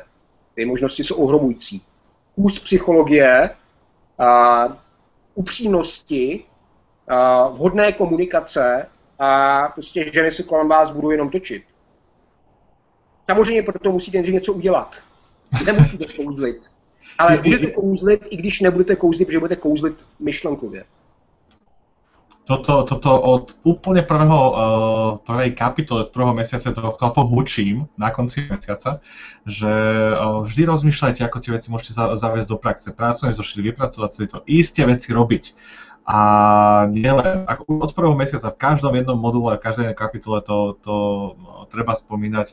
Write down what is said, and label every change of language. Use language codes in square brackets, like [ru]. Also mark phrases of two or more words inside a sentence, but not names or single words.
[cs] Ty možnosti jsou ohromující. Kus psychologie, upřímnosti, vhodné komunikace a prostě ženy se kolem vás budou jenom točit. Samozřejmě proto musíte nejdřív něco udělat. Nemusíte kouzlit. Ale budete kouzlit, i když nebudete kouzlit, protože budete kouzlit myšlenkově. [sk] Toto od úplne prvej kapitoly, od prvého mesiaca toho chlapov učím na konci mesiaca, že vždy rozmýšľajte, ako tie veci môžete zaviesť do praxe. Pracovne zošli, vypracovať si to, isté veci robiť. A nielen, od prvého mesiaca v každom jednom module, v každej kapitole to treba spomínať.